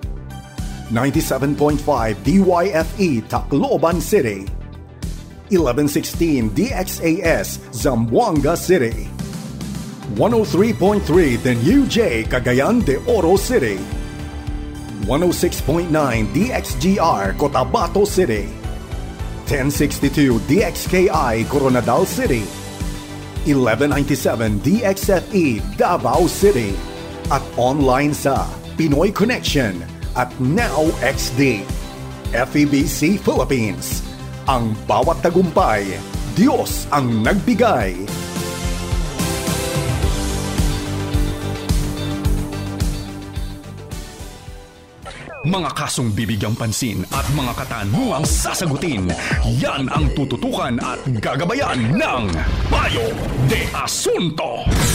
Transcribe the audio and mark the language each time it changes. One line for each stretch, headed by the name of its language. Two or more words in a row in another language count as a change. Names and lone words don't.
Filipino: 97.5 DYFE Tacloban City, 1116 DXAS Zamboanga City, 103.3 The New J Cagayan de Oro City, 106.9 DXGR Cotabato City, 1062 DXKI Coronadal City, 1197 DXFE Davao City, at online sa Pinoy Connection at Now XD. FEBC Philippines. Ang bawat tagumpay, Diyos ang nagbigay. Mga kasong bibigyang pansin at mga katanungang sasagutin, yan ang tututukan at gagabayan ng Payo de Asunto.